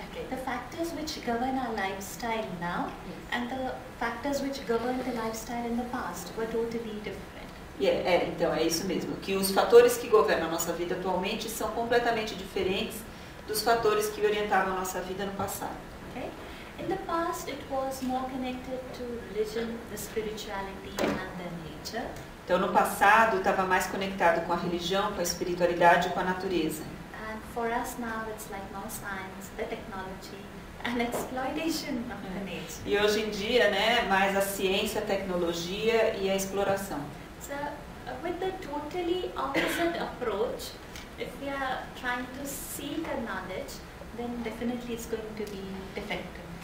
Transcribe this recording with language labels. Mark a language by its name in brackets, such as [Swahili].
[English] The factors which govern our lifestyle now and the factors which govern the lifestyle in the past were totally different. [Portuguese] Então é isso mesmo, que os fatores que governam a nossa vida atualmente são completamente diferentes dos fatores que orientavam a nossa vida no passado. [English] Okay? In the past, it was more connected to religion, the spirituality, and the nature. [Portuguese] Então, no passado, estava mais conectado com a religião, com a espiritualidade e com a natureza. [English] And for us now, it's like more science, the technology, and exploitation of the nature. [Portuguese] E hoje em dia, né, mais a ciência, a tecnologia e a exploração. [English] So, with the totally opposite approach, if we are trying to seek a knowledge, then definitely it's going to be defective.